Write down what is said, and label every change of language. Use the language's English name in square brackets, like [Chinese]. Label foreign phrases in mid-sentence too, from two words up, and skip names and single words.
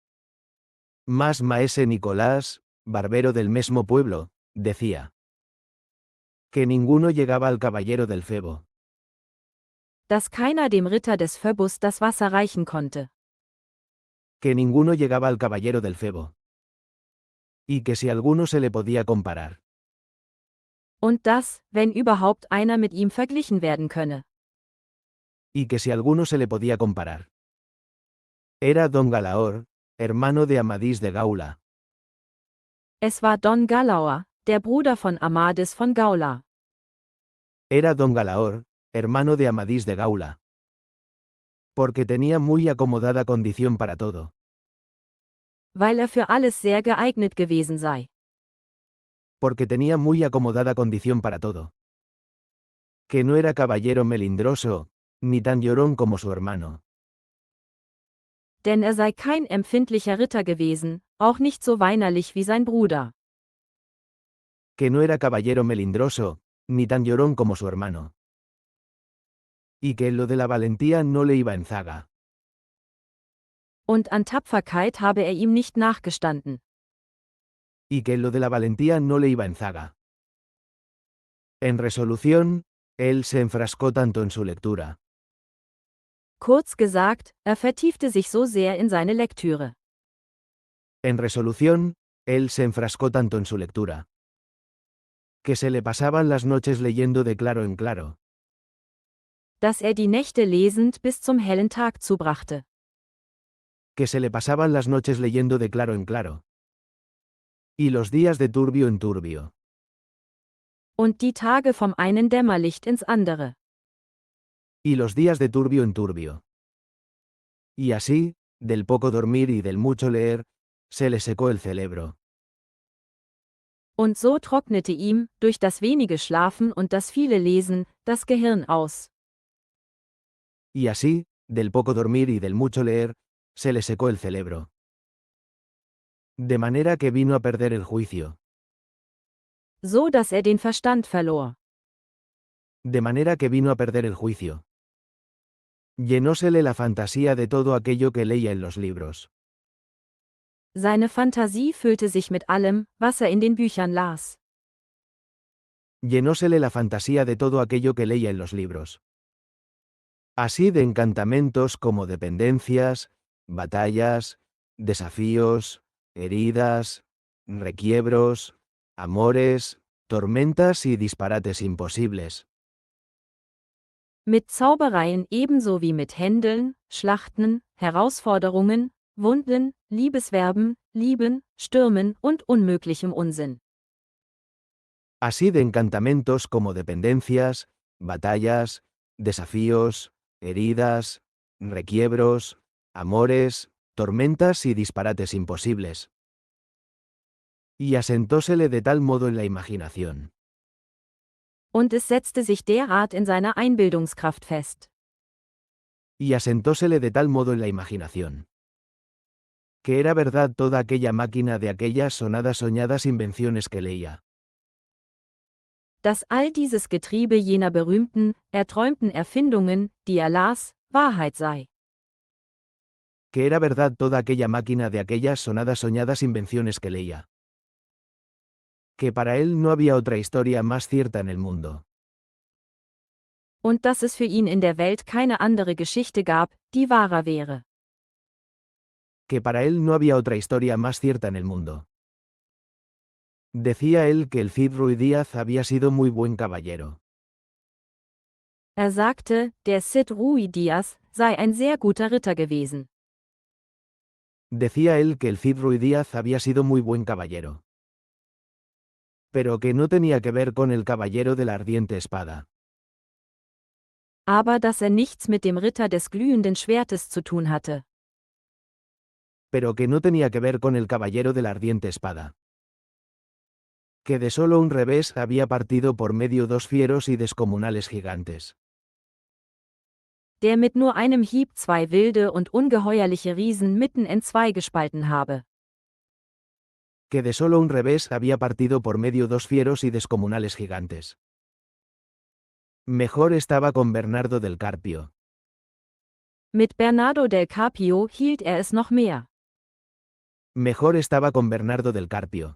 [Spanish] Más maese Nicolás, barbero del mismo pueblo, decía. Que ninguno llegaba al caballero del Febo. [German] Dass keiner dem Ritter des Phoebus das Wasser reichen konnte. [Spanish] Que ninguno llegaba al caballero del Febo. Y que si alguno se le podía comparar. [German] Und dass, wenn überhaupt einer mit ihm verglichen werden könne. [Spanish] Y que si alguno se le podía comparar. Era don Galaor, hermano de Amadís de Gaula. [German] Es war Don Galaor, der Bruder von Amadis von Gaula. [Spanish] Era don Galaor, hermano de Amadís de Gaula. Porque tenía muy acomodada condición para todo. [German] Weil er für alles sehr geeignet gewesen sei. [Spanish] Porque tenía muy acomodada condición para todo. Que no era caballero melindroso, ni tan llorón como su hermano. [German] Denn er sei kein empfindlicher Ritter gewesen, auch nicht so weinerlich wie sein Bruder. [Spanish] Que no era caballero melindroso, ni tan llorón como su hermano. Y que en lo de la valentía no le iba en zaga. [German] Und an Tapferkeit habe er ihm nicht nachgestanden. [Spanish] Y que en lo de la valentía no le iba en zaga. En resolución, él se enfrascó tanto en su lectura. [German] Kurz gesagt, er vertiefte sich so sehr in seine Lektüre. [Spanish] En resolución, él se enfrascó tanto en su lectura. Que se le pasaban las noches leyendo de claro en claro. [German] Dass er die Nächte lesend bis zum hellen Tag zubrachte. [Spanish] Que se le pasaban las noches leyendo de claro en claro. Y los días de turbio en turbio. [German] Und die Tage vom einen Dämmerlicht ins andere. [Spanish] Y los días de turbio en turbio. Y así, del poco dormir y del mucho leer, se le secó el cerebro. [German] Und so trocknete ihm, durch das wenige Schlafen und das viele Lesen, das Gehirn aus. [Spanish] Y así, del poco dormir y del mucho leer, se le secó el cerebro. De manera que vino a perder el juicio. [German] So dass er den Verstand verlor. [Spanish] De manera que vino a perder el juicio. Llenósele la fantasía de todo aquello que leía en los libros. [German] Seine Fantasie füllte sich mit allem, was er in den Büchern las. [Spanish] Llenósele la fantasía de todo aquello que leía en los libros. Así de encantamentos como dependencias, batallas, desafíos, heridas, requiebros, amores, tormentas y disparates imposibles. [German] Mit Zaubereien ebenso wie mit Händeln, Schlachten, Herausforderungen, Wunden, Liebesverben, Lieben, Stürmen und unmöglichem Unsinn. [Spanish] Así de encantamentos como dependencias, batallas, desafíos, heridas, requiebros, amores, tormentas y disparates imposibles. Y asentósele de tal modo en la imaginación. [German] Und es setzte sich derart in seiner Einbildungskraft fest. [Spanish] Y asentósele de tal modo en la imaginación. Que era verdad toda aquella máquina de aquellas sonadas soñadas invenciones que leía. [German] Dass all dieses Getriebe jener berühmten, erträumten Erfindungen, die er las, Wahrheit sei. [Spanish] Que era verdad toda aquella máquina de aquellas sonadas soñadas invenciones que leía. Que para él no había otra historia más cierta en el mundo. [German] Und dass es für ihn in der Welt keine andere Geschichte gab, die wahrer wäre. [Spanish] Que para él no había otra historia más cierta en el mundo. Decía él que el Cid Ruidíaz había sido muy buen caballero. [German] Er sagte, der Cid Rui Diaz sei ein sehr guter Ritter gewesen. [Spanish] Decía él que el Cid Ruidíaz había sido muy buen caballero. Pero que no tenía que ver con el caballero de la ardiente espada. [German] Aber dass er nichts mit dem Ritter des glühenden Schwertes zu tun hatte. [Spanish] Pero que no tenía que ver con el caballero de la ardiente espada. Que de solo un revés había partido por medio dos fieros y descomunales gigantes. [German] Der mit nur einem Hieb zwei wilde und ungeheuerliche Riesen mitten entzwei gespalten habe. [Spanish] Que de solo un revés había partido por medio dos fieros y descomunales gigantes. Mejor estaba con Bernardo del Carpio. [German] Mit Bernardo del Carpio hielt er es noch mehr. [Spanish] Mejor estaba con Bernardo del Carpio.